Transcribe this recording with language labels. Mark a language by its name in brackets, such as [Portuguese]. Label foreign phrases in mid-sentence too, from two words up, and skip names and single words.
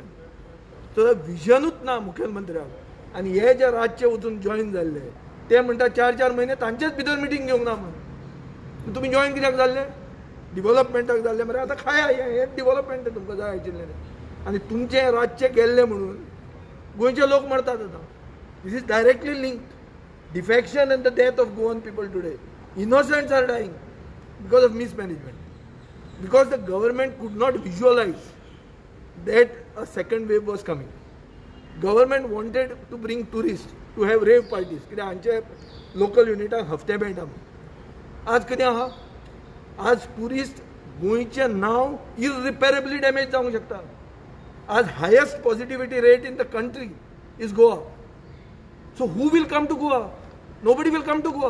[Konkani] सो विजनूच ना मुख्यमंत्र्याक आनी हे जे राज्य वचून जॉईन जाल्ले ते म्हणटा 4-4 म्हयने तांचेच भितर मिटींग घेवंक ना म्हणून. तुमी जॉईन कित्याक जाल्ले? डिव्हलपमेंटाक जाल्ले मरे. आतां खाय हें डिव्हलपमेंट तुमकां जाय आशिल्लें आनी तुमचें राज्य गेल्लें म्हणून गोंयचे लोक मरतात आतां. [English] this is directly linked. defection and the death of Goan people today. innocents are dying because of mismanagement because the government could not visualise that a second wave was coming. Government wanted to bring tourists to have rave parties. [Konkani] कित्याक हांचे लोकल युनिटाक हफ्ते मेळटा. आज कितें आहा? आज टुरिस्ट गोंयचें नांव [English] irreparably damage [Konkani] जावंक शकता. [English] आज highest positivity rate in the country is Goa. so who will come to Goa? nobody will come to Goa? नोबडी वील कम टू गोवा.